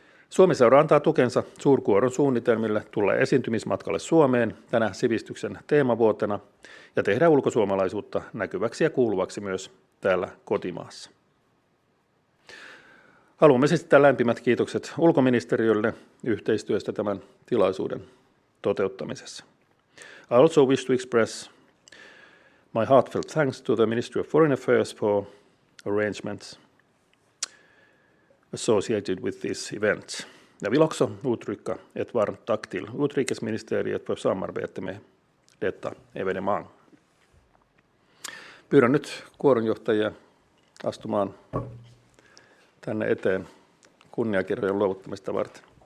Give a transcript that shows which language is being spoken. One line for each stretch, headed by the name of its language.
Finnish: Suomi-seura antaa tukensa suurkuoron suunnitelmille tulla esiintymismatkalle Suomeen tänä sivistyksen teemavuotena ja tehdä ulkosuomalaisuutta näkyväksi ja kuuluvaksi myös täällä kotimaassa. Haluamme esittää lämpimät kiitokset ulkoministeriölle yhteistyöstä tämän tilaisuuden toteuttamisessa.
English: I also wish to express my heartfelt thanks to the Ministry of Foreign Affairs for arrangements associated with this event.
Swedish: Jag vill också uttrycka ett varmt tack till utrikesministeriet för samarbete med detta evenemang.
Finnish: Pyydän nyt kuoronjohtajia astumaan tänne eteen kunniakirjojen luovuttamista varten.